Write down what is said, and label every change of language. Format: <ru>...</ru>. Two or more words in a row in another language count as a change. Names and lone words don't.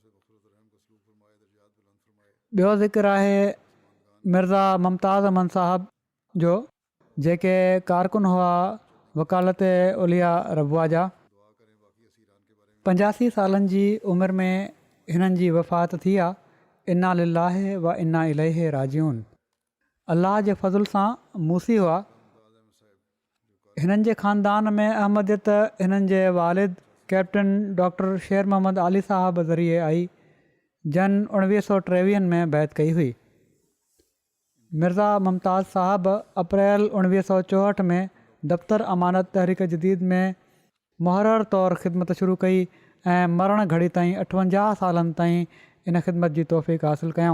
<sd>ॿियो ज़िक्र आहे मिर्ज़ा मुमताज़ अमन साहब जो, जेके कारकुन हुआ वकालत उलिया रबुआ जा। 85 सालनि जी उमिरि में हिननि जी वफ़ात थी आहे।</sd> <ar>إنا لله وإنا إليه راجعون.</ar> <sd>अल्लाह जे फज़ल सां मूसी हुआ। हिननि जे ख़ानदान में अहमदियत हिननि जे वालिद कैप्टन डॉक्टर शेर मोहम्मद आली साहब ज़रिए आई, जन 1923 में बैत कई हुई। मिर्ज़ा मुमताज़ साहब अप्रैल 1964 में दफ़्तर अमानत तहरीक जदीद में मुहर्रर तौरु ख़िदमत शुरू कई ऐं मरण घड़ी ताईं 58 सालनि ताईं इन ख़िदमत जी तौफ़ीक़ हासिलु कयऊं।</sd>